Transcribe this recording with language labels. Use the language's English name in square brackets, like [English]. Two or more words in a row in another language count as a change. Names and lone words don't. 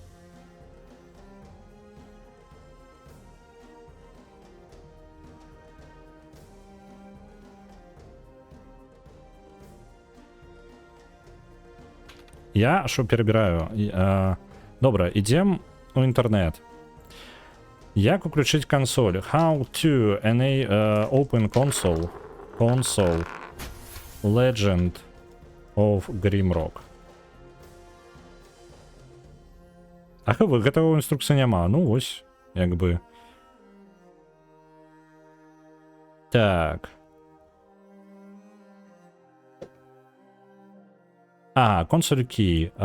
[Ukrainian] Я що перебираю? [Belarusian] Добра, ідзем у інтэрнэт. Як уключыць консоль? [English] How to open console. Console. Legend of Grimrock. [Belarusian] А гэтага інструкцыі няма. Ну, вось, як бы. Так. Консоль key.